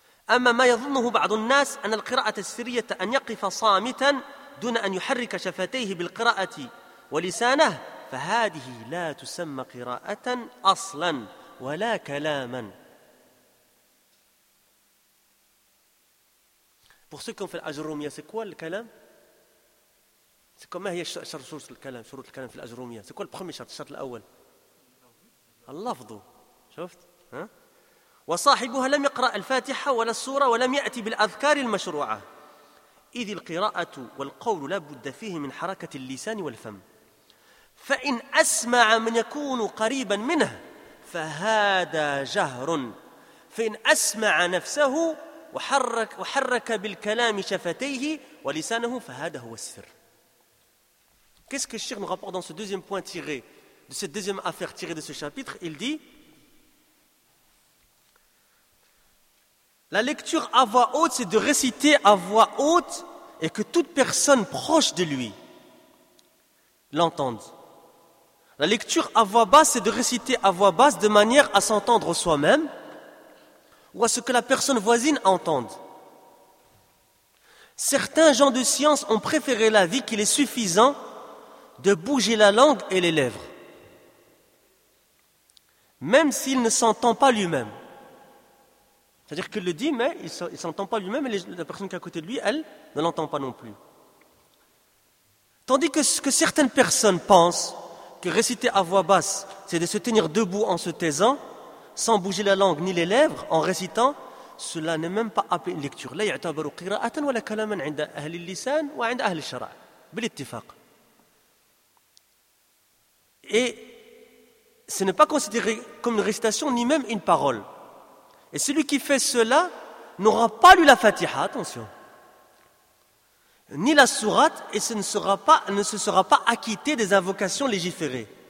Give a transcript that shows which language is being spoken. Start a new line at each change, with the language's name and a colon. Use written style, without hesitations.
Arabic: أما ما يظنه بعض الناس أن القراءة السرية أن يقف صامتا دون أن يحرك شفتيه بالقراءة ولسانه فهذه لا تسمى قراءة أصلا ولا كلاما.
French: Pour ceux qui ont fait l'ajroumia, c'est quoi le kalam? C'est quoi,
Arabic: ما هي شروط الكلام, شروط الكلام في الأجرومية,
French: c'est quoi le premier
Arabic: شرط, الشرط الأول, اللفظ, شفت,
French: hein?
Arabic: وصاحبها لم يقرأ الفاتحة ولا السورة ولم يأتي بالأذكار المشروعة إذ القراءة والقول لا بد فيه من حركة اللسان والفم فإن أسمع من يكون قريبا منه فهذا جهر فإن أسمع نفسه وحرك بالكلام شفتيه ولسانه فهذا هو السر.
French: Qu'est-ce que Cheikh nous rapporte dans ce deuxième point tiré de cette deuxième affaire tirée de ce chapitre? Il dit, la lecture à voix haute, c'est de réciter à voix haute et que toute personne proche de lui l'entende. La lecture à voix basse, c'est de réciter à voix basse de manière à s'entendre soi-même ou à ce que la personne voisine entende. Certains gens de science ont préféré l'avis qu'il est suffisant de bouger la langue et les lèvres, même s'il ne s'entend pas lui-même. C'est-à-dire qu'il le dit, mais il ne s'entend pas lui-même, et la personne qui est à côté de lui, elle, ne l'entend pas non plus. Tandis que ce que certaines personnes pensent, que réciter à voix basse, c'est de se tenir debout en se taisant, sans bouger la langue ni les lèvres, en récitant, cela n'est même pas appelé une lecture.
Arabic: لا يعتبر قراءة ولا كلاما عند أهل اللسان وعند أهل الشرع بالاتفاق.
French: Et ce n'est pas considéré comme une récitation, ni même une parole. Et celui qui fait cela n'aura pas lu la Fatiha, attention, ni la sourate, et ne se sera pas acquitté des invocations légiférées.